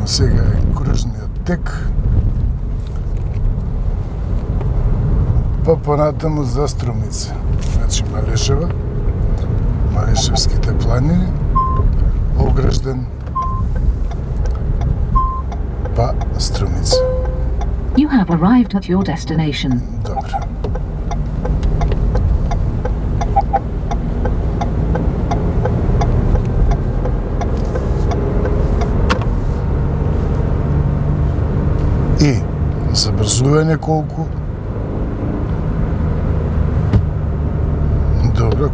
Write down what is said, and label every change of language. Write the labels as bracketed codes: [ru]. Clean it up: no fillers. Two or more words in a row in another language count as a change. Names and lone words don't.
[mk] Сега е кружниот тек, па понатаму за Струмица. Значи Малешева, Малешевските планини, Огражден, па Струмица. [en] You have arrived at your destination. [mk] Добре. И забрзување колку? Добро.